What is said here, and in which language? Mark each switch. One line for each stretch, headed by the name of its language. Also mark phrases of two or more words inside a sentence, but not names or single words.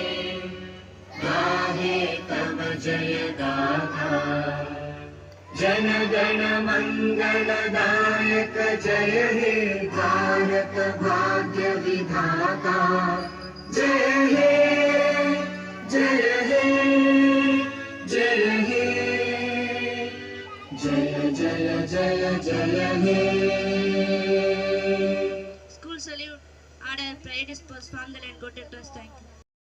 Bangla: গাহে তব জয় গাথা জন গণ মঙ্গলদায়ক জয় হে ভারত ভাগ্য বিধাতা জয় হে জয় হে জয় হে জয় জয় জয় জয় হে
English: School salute. Order. Prayer dispersed from the land. Go to class. Thank you.